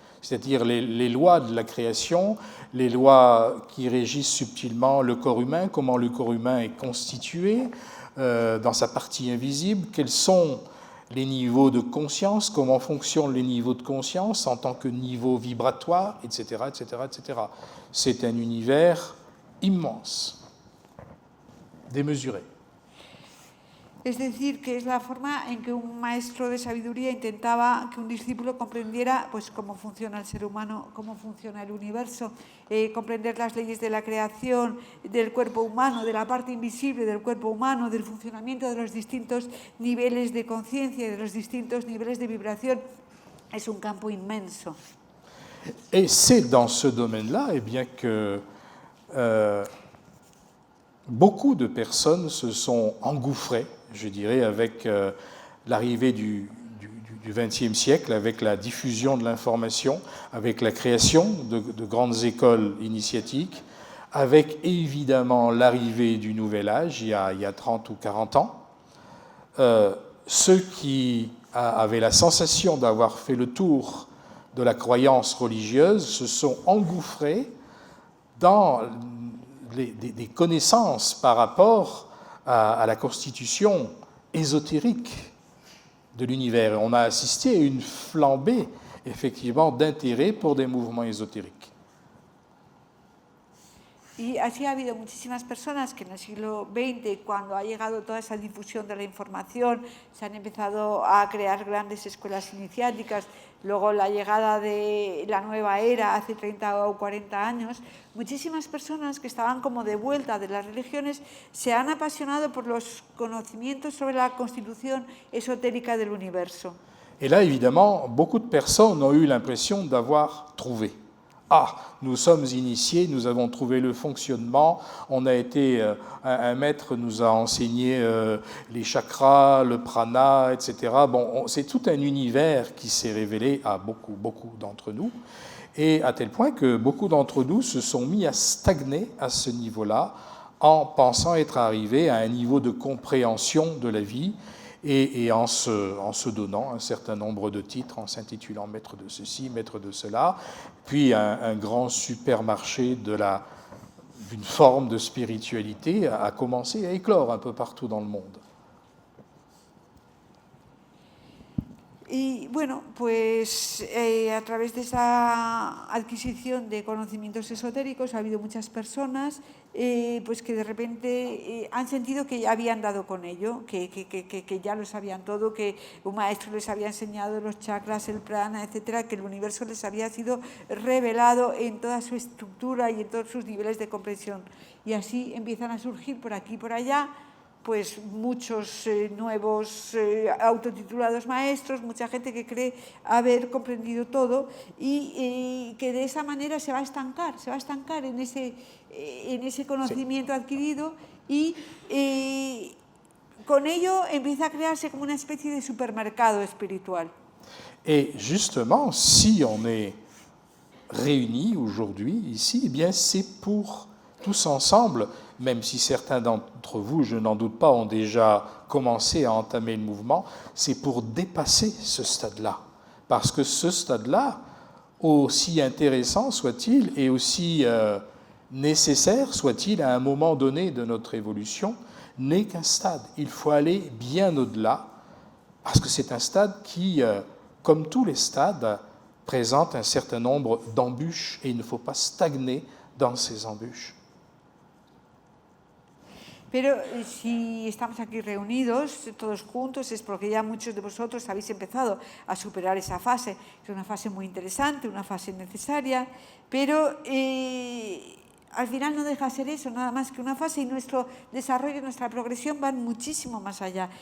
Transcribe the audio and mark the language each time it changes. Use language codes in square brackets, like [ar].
[fr] C'est-à-dire les lois de la création, les lois qui régissent subtilement le corps humain, comment le corps humain est constitué dans sa partie invisible, quels sont les niveaux de conscience, comment fonctionnent les niveaux de conscience en tant que niveau vibratoire, etc., etc., etc. C'est un univers immense, démesuré. [es] Es decir, que es la forma en que un maestro de sabiduría intentaba que un discípulo comprendiera pues, cómo funciona el ser humano, cómo funciona el universo, comprender las leyes de la creación, del cuerpo humano, de la parte invisible del cuerpo humano, del funcionamiento de los distintos niveles de conciencia, de los distintos niveles de vibración. Es un campo inmenso. [fr] Et c'est dans ce domaine-là eh bien, que beaucoup de personnes se sont engouffrées, je dirais, avec l'arrivée du XXe siècle, avec la diffusion de l'information, avec la création de grandes écoles initiatiques, avec évidemment l'arrivée du Nouvel Âge, il y a 30 ou 40 ans. Ceux qui avaient la sensation d'avoir fait le tour de la croyance religieuse se sont engouffrés dans des connaissances par rapport à la constitution ésotérique de l'univers. Et on a assisté à une flambée, effectivement, d'intérêt pour des mouvements ésotériques. [es] Y así ha habido muchísimas personas que en el siglo XX, cuando ha llegado toda esa difusión de la información, se han empezado a crear grandes escuelas iniciáticas, luego la llegada de la nueva era hace 30 o 40 años, muchísimas personas que estaban como de vuelta de las religiones se han apasionado por los conocimientos sobre la constitución esotérica del universo. [fr] Et là, évidemment, beaucoup de personnes ont eu l'impression d'avoir trouvé. Ah, nous sommes initiés, nous avons trouvé le fonctionnement, on a été, un maître nous a enseigné les chakras, le prana, etc. Bon, c'est tout un univers qui s'est révélé à beaucoup d'entre nous, et à tel point que beaucoup d'entre nous se sont mis à stagner à ce niveau-là, en pensant être arrivés à un niveau de compréhension de la vie, et en se donnant un certain nombre de titres, en s'intitulant maître de ceci, maître de cela, puis un grand supermarché d'une forme de spiritualité a commencé à éclore un peu partout dans le monde. [es] Y bueno, pues a través de esa adquisición de conocimientos esotéricos ha habido muchas personas pues que de repente han sentido que ya habían dado con ello, que ya lo sabían todo, que un maestro les había enseñado los chakras, el prana, etcétera, que el universo les había sido revelado en toda su estructura y en todos sus niveles de comprensión. Y así empiezan a surgir por aquí y por allá pues muchos nuevos autotitulados maestros, mucha gente que cree haber comprendido todo y que de esa manera se va a estancar en ese conocimiento adquirido y con ello empieza a crearse como una especie de supermercado espiritual. [fr] Et justement, si on est réunis aujourd'hui ici, eh bien c'est pour tous ensemble, même si certains d'entre vous, je n'en doute pas, ont déjà commencé à entamer le mouvement, c'est pour dépasser ce stade-là. Parce que ce stade-là, aussi intéressant soit-il et aussi nécessaire soit-il à un moment donné de notre évolution, n'est qu'un stade. Il faut aller bien au-delà, parce que c'est un stade qui, comme tous les stades, présente un certain nombre d'embûches et il ne faut pas stagner dans ces embûches. [es] Pero si estamos aquí reunidos, todos juntos, es porque ya muchos de vosotros habéis empezado a superar esa fase. Es una fase muy interesante, una fase necesaria, pero al final no deja de ser eso, nada más que una fase, y nuestro desarrollo, nuestra progresión van muchísimo más allá.